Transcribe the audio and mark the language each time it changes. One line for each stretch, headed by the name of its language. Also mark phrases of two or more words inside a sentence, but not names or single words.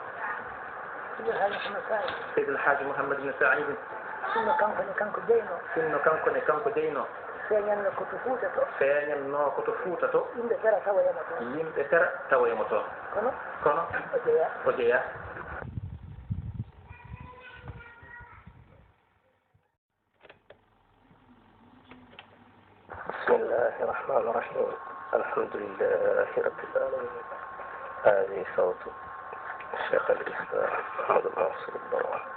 Fula: Seydil Hadji Mouhammad Saïd sinno kanko jeyno sinno kankone kanko jeyno feeñanno koto Fuuta to feeñanno koto Fuuta to yimɓe tera tawoyamo toon yimɓe tera tawoyamo toon kono o jeeya
Arabic: بسم الله الرحمن الرحيم الحمد لله رب العالمين هذا صوت شيخ الإسلام محمد بن ناصر البروان